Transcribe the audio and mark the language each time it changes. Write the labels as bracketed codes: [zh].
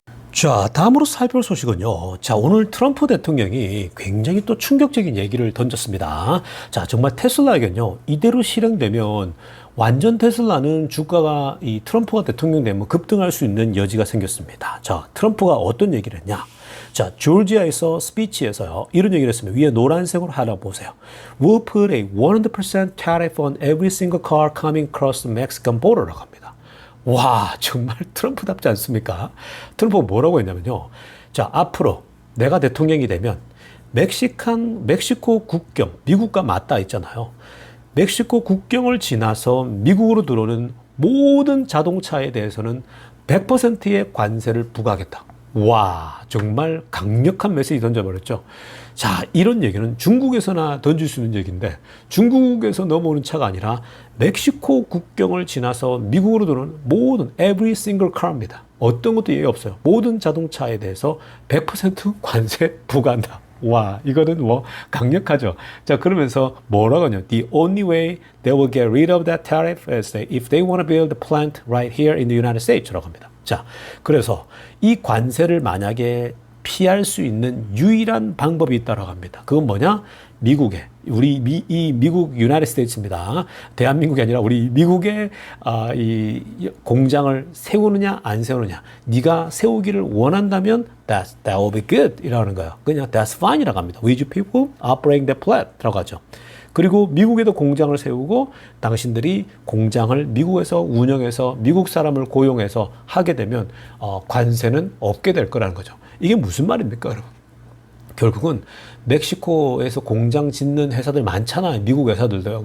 [ko] 자, 다음으로 살펴볼 소식은요. 자, 오늘 트럼프 대통령이 굉장히 또 충격적인 얘기를 던졌습니다. 자, 정말 테슬라에겐요, 이대로 실행되면 완전 테슬라는 주가가 이 트럼프가 대통령 되면 급등할 수 있는 여지가 생겼습니다. 자, 트럼프가 어떤 얘기를 했냐? 자, 조지아에서 스피치에서요, 이런 얘기를 했습니다. 위에 노란색으로 하나 보세요. [en] We'll put a 100% tariff on every single car coming across the Mexican border [ko] 라고 합니다. 와, 정말 트럼프답지 않습니까? 트럼프가 뭐라고 했냐면요. 자, 앞으로 내가 대통령이 되면 멕시코 국경, 미국과 맞닿아 있잖아요. 멕시코 국경을 지나서 미국으로 들어오는 모든 자동차에 대해서는 100%의 관세를 부과하겠다. 와, 정말 강력한 메시지 던져버렸죠. 자, 이런 얘기는 중국에서나 던질 수 있는 얘기인데, 중국에서 넘어오는 차가 아니라 멕시코 국경을 지나서 미국으로 들어오는 모든 [en] every single car [ko] 입니다. 어떤 것도 예외 없어요. 모든 자동차에 대해서 100% 관세 부과한다. 와, 이거는 강력하죠. 자, 그러면서 뭐라고 하냐. [en] The only way they will get rid of that tariff is if they want to build a plant right here in the United States [ko] 라고 합니다. 자, 그래서 이 관세를 만약에 피할 수 있는 유일한 방법이 있다고 합니다. 그건 뭐냐? 미국에, 이 미국 유나이티드 스테이츠입니다. 대한민국이 아니라 우리 미국에 이 공장을 세우느냐 안 세우느냐. 네가 세우기를 원한다면 [en] that will be good [ko] 이라는 거예요. 그냥 [en] that's fine [ko] 이라고 합니다. [en] Would you people operate the plant [ko] 라고 하죠. 그리고 미국에도 공장을 세우고 당신들이 공장을 미국에서 운영해서 미국 사람을 고용해서 하게 되면 관세는 없게 될 거라는 거죠. 이게 무슨 말입니까, 여러분? 결국은 멕시코에서 공장 짓는 회사들 많잖아요. 미국 회사들도요.